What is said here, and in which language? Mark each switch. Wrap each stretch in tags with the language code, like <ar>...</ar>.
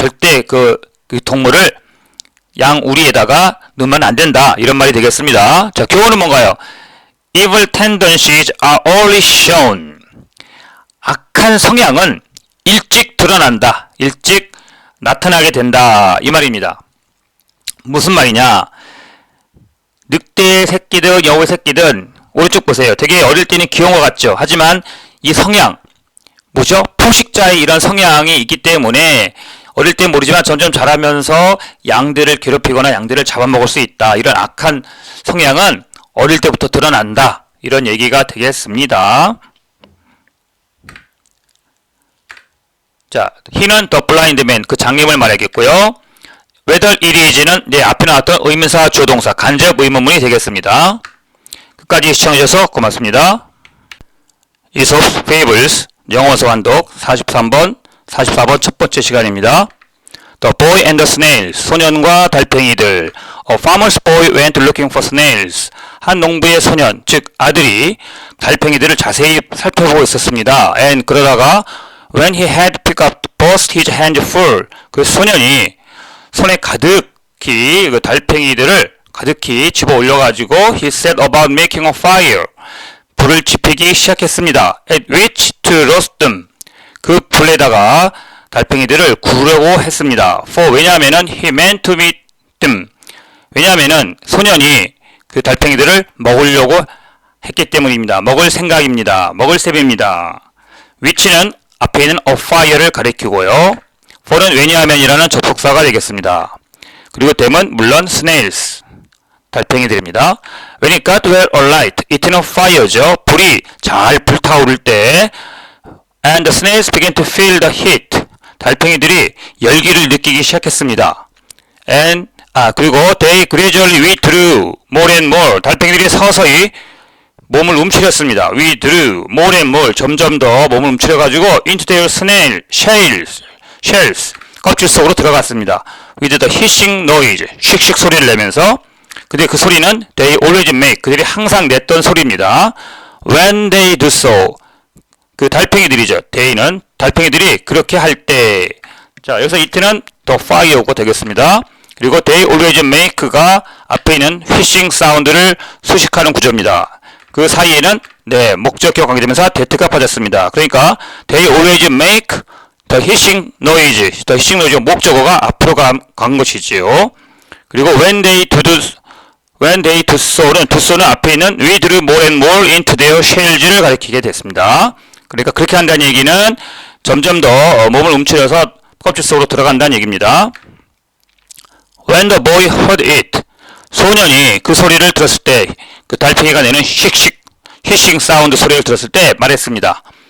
<ko>절대 그 동물을 양 우리에다가 넣으면 안 된다. 이런 말이 되겠습니다. 자, 교훈은 뭔가요?</ko> <en>Evil tendencies are early shown.</en> <ko>악한 성향은 일찍 드러난다. 일찍 나타나게 된다. 이 말입니다. 무슨 말이냐? 늑대 새끼든 여우 새끼든 오른쪽 보세요. 되게 어릴 때는 귀여운 것 같죠? 하지만 이 성향, 뭐죠? 포식자의 이런 성향이 있기 때문에 어릴 때 모르지만 점점 자라면서 양들을 괴롭히거나 양들을 잡아먹을 수 있다. 이런 악한 성향은 어릴 때부터 드러난다. 이런 얘기가 되겠습니다. 자, he는 the blind man, 그 장님을 말하겠고요. whether it is는 앞에 나왔던 의문사 주어동사 간접 의문문이 되겠습니다. 끝까지 시청해주셔서 고맙습니다. Aesop's Fables 영어서 완독 43번 44번 첫 번째 시간입니다.</ko> <en>The boy and the snails,</en> <ko>소년과 달팽이들.</ko> <en>A farmer's boy went looking for snails.</en> <ko>한 농부의 소년, 즉 아들이 달팽이들을 자세히 살펴보고 있었습니다.</ko> <en>And</en> <ko>그러다가</ko> <en>when he had picked up both his hands full,</en> <ko>그 소년이 손에 가득히 그 달팽이들을 가득히 집어 올려가지고</ko> <en>he set about making a fire.</en> <ko>불을 지피기 시작했습니다.</ko> <en>At which to roast them.</en> <ko>그 불에다가 달팽이들을 구우려고 했습니다.</ko> <en>For</en> <ko>왜냐하면은</ko> <en>he meant to eat them.</en> <ko>왜냐하면은 소년이 그 달팽이들을 먹으려고 했기 때문입니다. 먹을 생각입니다. 먹을 셈입니다. which는 앞에 있는 a fire를 가리키고요. for는 왜냐하면이라는 접속사가 되겠습니다. 그리고 them은 물론 snails. 달팽이들입니다.</ko> <en>When it got well alight, it in a fire죠.</en> <ko>불이 잘 불타오를 때</ko> <en>and the snails began to feel the heat.</en> <ko>달팽이들이 열기를 느끼기 시작했습니다.</ko> <en>And</en> <ko>그리고</ko> <en>they gradually withdrew more and more.</en> <ko>달팽이들이 서서히 몸을 움츠렸습니다.</ko> <en>withdrew more and more.</en> <ko>점점 더 몸을 움츠려가지고</ko> <en>into their snail shells.</en> <ko>껍질 속으로 들어갔습니다.</ko> <en>with the hissing noise.</en> <ko>씩씩 소리를 내면서 근데 그 소리는</ko> <en>they always make.</en> <ko>그들이 항상 냈던 소리입니다.</ko> <en>when they do so.</en> <ko>그 달팽이들이죠. they는 달팽이들이 그렇게 할 때 자, 여기서 it는 더 fire가 되겠습니다. 그리고 they always make가 앞에 있는 휘싱 사운드를 수식하는 구조입니다. 그 사이에는 네, 목적격 관계되면서 that가 빠졌습니다. 그러니까 they always make the hissing noise. the hissing noise 목적어가 앞으로 간 것이지요. 그리고 when they do so는 do so는 앞에 있는 we drew more and more into their shells를 가리키게 됐습니다. 그러니까 그렇게 한다는 얘기는 점점 더 몸을 움츠려서 껍질 속으로 들어간다는 얘기입니다.</ko> <en>When the boy heard it,</en> <ko>소년이 그 소리를 들었을 때, 그 달팽이가 내는 히싱 사운드 소리를 들었을 때 말했습니다.</ko>